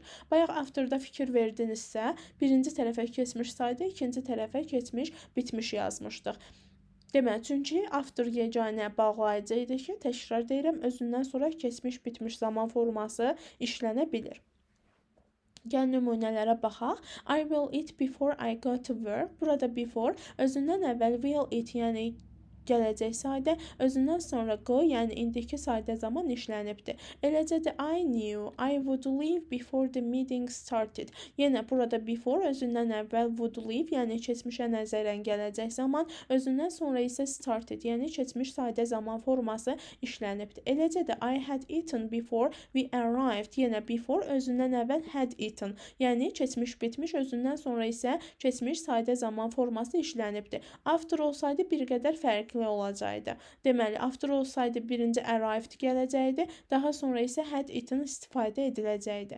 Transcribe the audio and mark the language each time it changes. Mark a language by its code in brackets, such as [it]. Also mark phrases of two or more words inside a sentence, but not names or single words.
[az] Bayaq after'da fikir verdinizsə, birinci tərəfə keçmiş sayda, ikinci tərəfə keçmiş bitmiş yazmışdıq. Deməli, çünki after yeganə bağlayıcı idi ki, təkrar deyirəm, özündən sonra keçmiş bitmiş zaman forması işlənə bilir. Gəl nümunələrə baxaq. [en] I will eat before I go to work. [az] Burada before özündən əvvəl [en] will eat, [az] yəni gələcək sayda, özündən sonra go, yəni indiki sayda zaman işlənibdir. Eləcə də [en] I knew I would leave before the meeting started. [az] Yenə burada before özündən əvvəl [en] would leave, [az] yəni keçmişə nəzərən gələcək zaman, özündən sonra isə started, yəni keçmiş sayda zaman forması işlənibdir. Eləcə də [en] I had eaten before we arrived. [az] Yenə before özündən əvvəl [en] had eaten, [az] yəni keçmiş bitmiş, özündən sonra isə keçmiş sayda zaman forması işlənibdir. After olsaydı bir qədər fərqli əkli olacaqdı. Deməli, after olsaydı birinci arrived gələcəkdi, daha sonra isə [en] had eaten [az] istifadə ediləcəkdi.